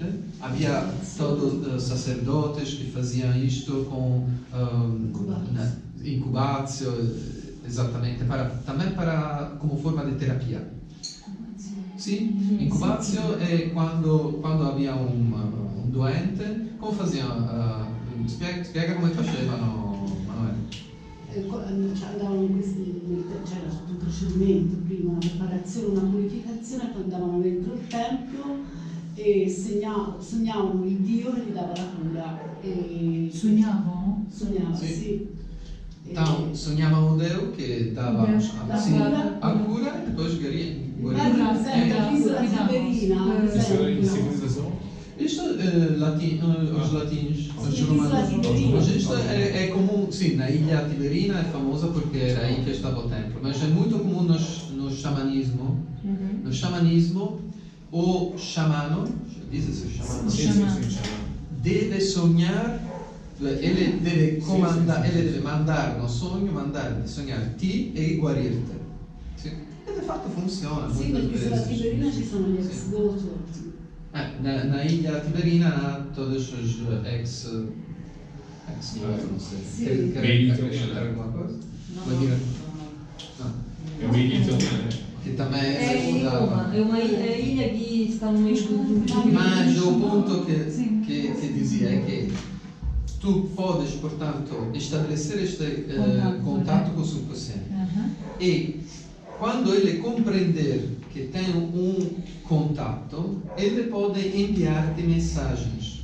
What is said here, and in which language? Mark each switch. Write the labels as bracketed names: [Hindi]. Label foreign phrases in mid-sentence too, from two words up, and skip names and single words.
[Portuguese] Havia todos os sacerdotes que faziam isto com incubatio, exatamente, também como forma de terapia. Sim, incubatio é quando havia um doente, como faziam? [Italian] Spiega come facevano, Manuele. Andavano c'era tutto un procedimento prima, una preparazione, una purificazione, poi andavano dentro il tempio e sognavano il Dio che gli dava la cura. [Portuguese] Sonhavam? [Italian] Sognava, Sì. sì. [Portuguese] Então, sonhavano um Deus que dava a cura e depois [Italian] Guarda, per esempio, l'isola Tiberina, per [Portuguese] Isso era em [Italian] esempio. [Portuguese] civilização? Isto, os latinos, os romanos, mas isto é comum, sim, na ilha Tiberina é famosa porque era aí que estava o templo, mas é muito comum no xamanismo. No xamanismo, o xamano, diz-se xamano, Sim, xamã. deve sonhar, ele deve comandar, ele deve mandar no sonho, mandar de sonhar ti e guarir-te. [Italian] Sim. E de fatto funziona. Sì, [Portuguese] muitas [Italian] perché sulla [Portuguese] vezes. [Italian] Tiberina ci sono gli ex Sì. voto. [Portuguese] Na ilha Tiberina há todos os ex não sei. Sim. Quer acrescentar alguma coisa? [Italian] Vai dire? Não. [Portuguese] É uma ilha italiana. Que também [Italian] È in [Portuguese] mudava. [Italian] Roma, è una ilha che sta [Portuguese] no meio do Mas o ponto Sim. que dizia é que tu podes, portanto, estabelecer este contato com o subconsciente. E quando ele compreender que tem contato, ele pode enviar-te mensagens.